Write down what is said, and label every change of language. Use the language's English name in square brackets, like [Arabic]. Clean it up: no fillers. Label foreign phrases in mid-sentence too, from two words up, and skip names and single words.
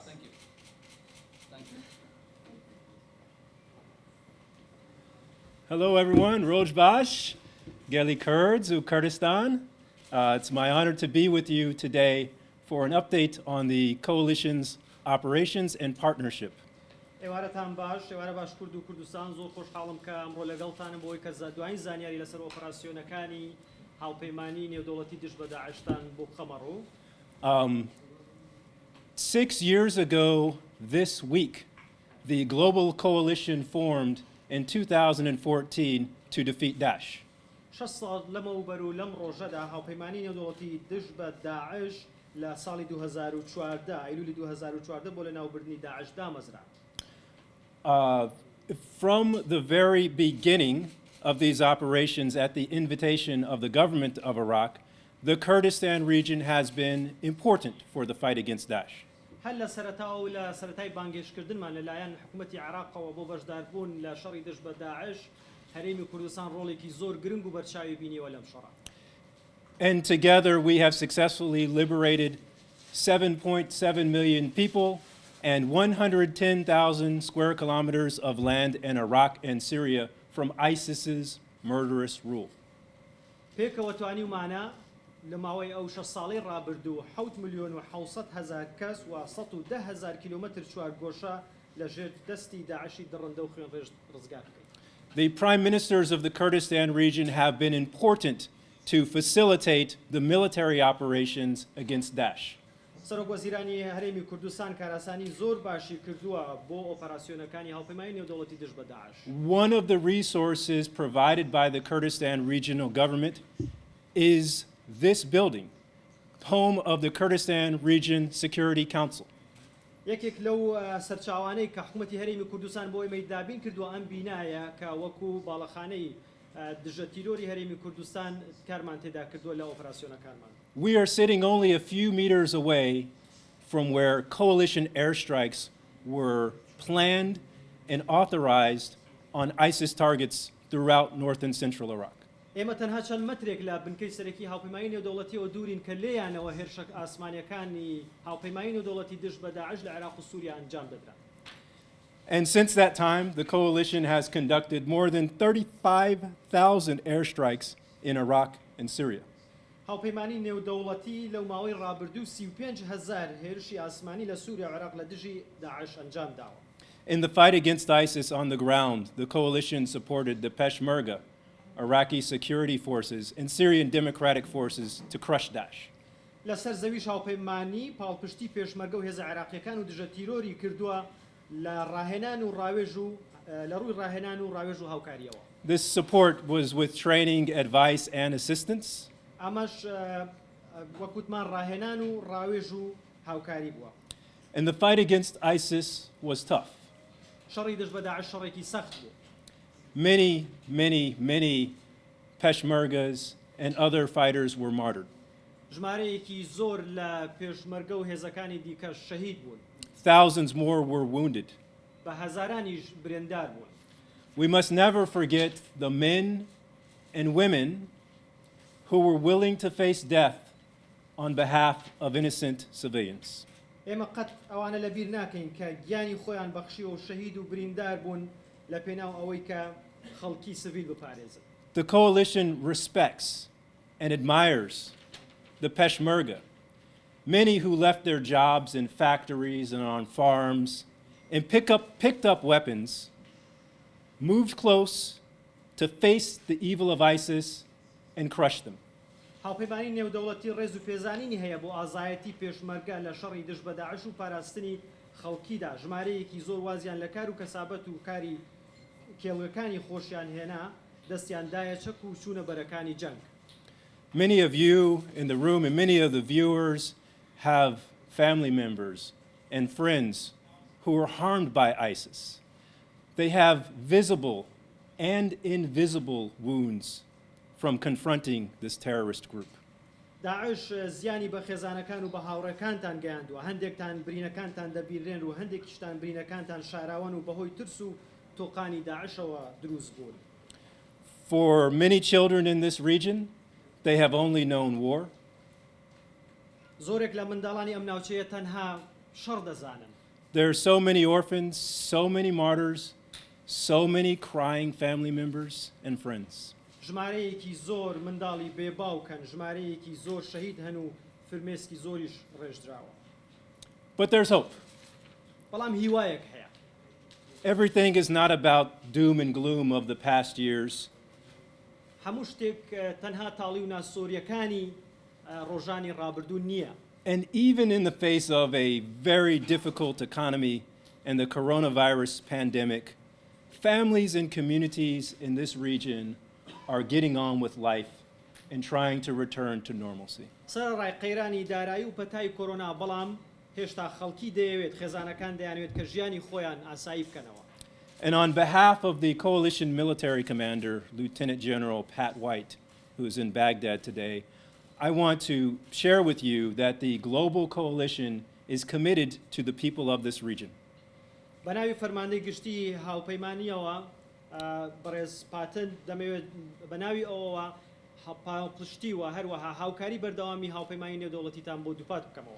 [English] Thank you. Thank you. Hello, everyone. [Kurdish] Roj Bash, Geli Kurds, Kurdistan. [English] It's my honor to be with you today for an update on the coalition's operations and partnership. [Central Kurdish] ئێوارەتان باش ئێوارە باش کورد و کوردستان زۆر خۆشحاڵم کە ئەمڕۆ لەگەڵتانم بۆی کە دوایین زانیاری لەسەر ئۆپەراسیۆنەکانی هاوپەیمانی نێودەوڵەتی دژ بە داعشتان بۆ بخەمەڕوو. [English] 6 years ago this week, the global coalition formed in 2014 to defeat Daesh. [Central Kurdish] 6 ساڵ لەمەوبەر و لەم ڕۆژەدا هاوپەیمانی نێودەوڵەتی دژ بە داعش لە ساڵی 2014 ئەیلولی 2014 بۆ لەناوبردنی داعش دامەزرا. [English] From the very beginning of these operations at the invitation of the government of Iraq, the Kurdistan region has been important for the fight against Daesh. [Central Kurdish] هەر لە سەرەتاوە و لە سەرەتای بانگێشکردنمان لەلایەن حکوومەتی عێراقەوە بۆ بەشداربوون لە شەڕی دژ بە داعش هەرێمی کوردستان ڕۆڵێکی زۆر گرنگ و بەرچاوی بینیوە لەم شەڕە. [English] And together we have successfully liberated 7.7 million people and 110,000 square kilometers of land in Iraq and Syria from ISIS's murderous rule. [Central Kurdish] پێکەوە توانیمانە لە ماوەی ئەو 6 ساڵی ڕابردوو 7 ملیۆن و 700 هەزار کەس و 110 هەزار کیلومتر چوارگۆشە لە ژێر دەستی داعشی دڕندە و خوێن ڕێژ ڕزگار بکەین. [English] The prime ministers of the Kurdistan region have been important to facilitate the military operations against Daesh. [Central Kurdish] سەرۆک وەزیرانی هەرێمی کوردستان کاراسانی زۆر باشی کردووە بۆ ئۆپەراسیۆنەکانی هاوپەیمانی نێودەوڵەتی دژ بە داعش. [English] One of the resources provided by the Kurdistan regional government is this building, home of the Kurdistan Region Security Council. [Central Kurdish] یەکێک لەو سەرچاوانەی کە حکوومەتی هەرێمی کوردستان بۆ ئێمەی دابین کردووە ئەم بینایە کە وەکو باڵەخانەی دژە تیرۆری هەرێمی کوردستان کارمان تێدا کردووە لە ئۆپەراسیۆنەکانمان. [English] We are sitting only a few meters away from where coalition airstrikes were planned and authorized on ISIS targets throughout north and central Iraq. [Central Kurdish] ئێمە تەنها چەند مەترێک لە بنکەی سەرەکی هاوپەیمانی نێودەوڵەتیەوە دوورین کە لێیانەوە هێرشە ئاسمانیەکانی هاوپەیمانی نێودەوڵەتی دژ بە داعش لە عێراق و سووریا ئەنجام دەدرا. [English] And since that time, the coalition has conducted more than 35,000 airstrikes in Iraq and Syria. [Central Kurdish] هاوپەیمانی نێودەوڵەتی لەو ماوەی ڕابردوو 35,000 هێرشی ئاسمانی لە سووریا و عێراق لە دژی داعش ئەنجامداوە. [English] In the fight against ISIS on the ground, the coalition supported the Peshmerga, Iraqi security forces, and Syrian democratic forces to crush Daesh. [Central Kurdish] لەسەر زەویش هاوپەیمانی پاڵپشتی پێشمەرگە و هێزە عێراقیەکان و دژە تیرۆری کردووە لە ڕاهێنان و ڕاوێژ و لە ڕووی ڕاهێنان و ڕاوێژ و هاوکاریەوە. [English] This support was with training, advice, and assistance. [Central Kurdish] ئەمەش وەکوتمان ڕاهێنان و ڕاوێژ و هاوکاری بووە. [English] And the fight against ISIS was tough. [Central Kurdish] شەڕی دژ بە داعش شەڕێکی سەخت بوو. [English] Many Peshmergas and other fighters were martyred. [Central Kurdish] ژمارەیەکی زۆر لە پێشمەرگە و هێزەکانی دیکەش شەهید بوون. [English] Thousands more were wounded. [Central Kurdish] بە هەزارانیش برێندار بوون. [English] We must never forget the men and women who were willing to face death on behalf of innocent civilians. [Central Kurdish] ئێمە قەت ئەوانە لە بیر ناکەین کە گیانی خۆیان بەخشیەوە و شەهید و بریندار بوون لە پێناو ئەوەی کە خەڵکی سڤیل بپارێزن. [English] The coalition respects and admires the Peshmerga, many who left their jobs in factories and on farms and picked up weapons, moved close to face the evil of ISIS and crush them. [Central Kurdish] هاوپەیمانی نێودەوڵەتی ڕێز و پێزانینی هەیە بۆ ئازایەتی پێشمەرگە لە شەڕی دژ بە داعش و پاراستنی خەڵکیدا ژمارەیەکی زۆر وازیان لە کار و کەسابەت و کاری کێڵگەکانی خۆشیان هێنا دەستیان دایە چەک و چوونە بەرەکانی جەنگ. [English] Many of you in the room and many of the viewers have family members and friends who were harmed by ISIS. They have visible and invisible wounds from confronting this terrorist group. [Central Kurdish] داعش زیانی بە خێزانەکان و بە هاوڕێکانتان گەیاندووە هەندێکتان برینەکانتان دەبیرێن و هەندێکیشتان برینەکانتان شاراون و بەهۆی ترس و تۆقانی داعشەوە دروست بوون. [English] For many children in this region, they have only known war. [Central Kurdish] زۆرێک لە منداڵانی ئەم ناوچەیە تەنها شەڕ دەزانن. [English] There are so many orphans, so many martyrs, so many crying family members and friends. [Central Kurdish] ژمارەیەکی زۆر منداڵی بێباوکەن، ژمارەیەکی زۆر شەهید هەن و فرمێسکی زۆریش ڕێژدراوە. [English] But there's hope. [Central Kurdish] بەڵام هیوایەک هەیە. [English] Everything is not about doom and gloom of the past years. [Central Kurdish] هەموو شتێک تەنها تاڵی و ناسۆریەکانی ڕۆژانی ڕابردوو نییە. [English] And even in the face of a very difficult economy and the coronavirus pandemic, families and communities in this region are getting on with life and trying to return to normalcy. [Central Kurdish] سەرڕای قەیرانی دارایی و پەتای کۆرۆنا بەڵام هێشتا خەڵکی دەیەوێت خێزانەکان دەیانوێت کە ژیانی خۆیان ئاسایی بکەنەوە. [English] And on behalf of the coalition military commander, Lieutenant General Pat White, who is in Baghdad today, I want to share with you that the global coalition is committed to the people of this region. [Central Kurdish] بەناوی فەرماندەی گشتی هاوپەیمانیەوە بەڕێز پاتن دەمەوێت بەناوی ئەوەوە پشتی و هەروەها هاوکاری بەردەوامی هاوپەیمانی نێودەوڵەتیتان بۆ دووپات بکەمەوە.